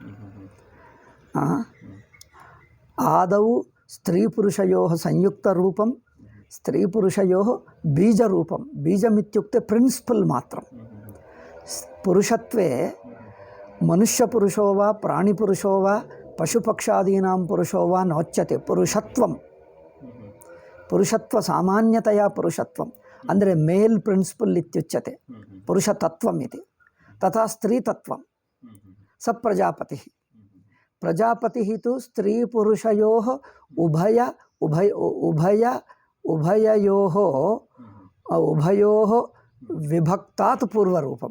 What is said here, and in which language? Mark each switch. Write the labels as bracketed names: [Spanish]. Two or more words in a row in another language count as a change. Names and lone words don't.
[Sanskrit] आदौ स्त्रीपुरुषयोः संयुक्तरूपं स्त्रीपुरुषयोः बीजरूपं। बीजमित्युक्ते प्रिन्सिपल् मात्रं। पुरुषत्वे मनुष्यपुरुषो वा प्राणिपुरुषो वा पशुपक्षादीनां पुरुषो वा नोच्यते। पुरुषत्व सामान्यतया पुरुषत्वम् ಅಂದರೆ [English] male principle [Sanskrit] ಇತ್ಯುಚ್ಯತೆ पुरुषतत्वम् इति। तथा स्त्रीतत्वं स प्रजापतिः। प्रजापतिः तु स्त्रीपुरुषयोः उभयोः विभक्तात् पूर्वरूपम्।